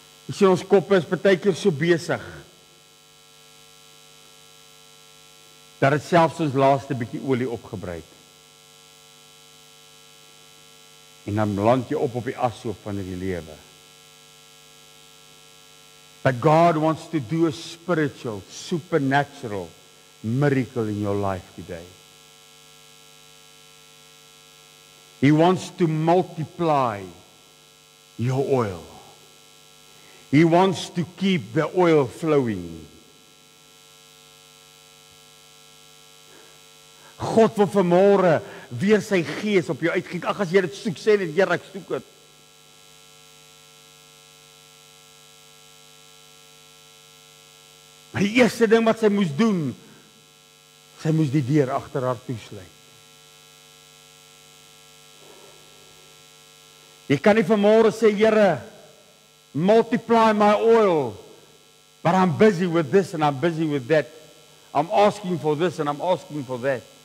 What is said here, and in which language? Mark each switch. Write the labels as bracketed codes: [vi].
[af] Jy sien, ons koppe is baie keer so besig dat dit selfs ons laaste bietjie olie opgebruik. En dan land jy op die ashoop van die lewe. [en] But God wants to do a spiritual, supernatural miracle in your life today. He wants to multiply your oil. He wants to keep the oil flowing. [af] God wil vanmôre weer sy gees op jou uitgiet. Ag, as jy dit soek, sê net, Here, ek soek dit. Maar die eerste ding wat sy moes doen, sy moes die deur agter haar toesluit. Jy kan nie vanmôre sê, Here, [en] multiply my oil, but I'm busy with this and I'm busy with that. I'm asking for this and I'm asking for that.